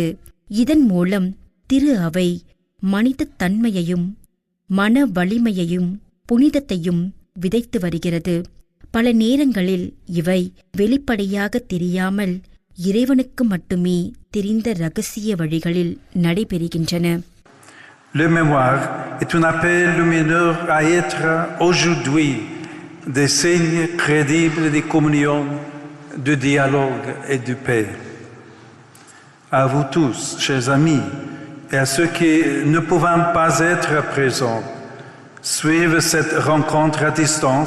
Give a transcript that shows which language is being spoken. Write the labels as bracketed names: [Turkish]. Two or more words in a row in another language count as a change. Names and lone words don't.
[Tamil] இதன் மூலம் திரு அவை மனித தன்மையையும் மன வலிமையையும் புனிதத்தையும் விதைத்து வருகிறது. பல நேரங்களில் இவை வெளிப்படையாக தெரியாமல் இறைவனுக்கு மட்டுமே தெரிந்த இரகசிய வழிகளில் நடைபெறுகின்றன. [French] Le mémoire est un appel lumineux à être aujourd'hui des signes crédibles de communion, de dialogue et de paix. À vous tous, chers amis, et à ceux qui ne pouvant pas être présents, suivent cette rencontre à distance.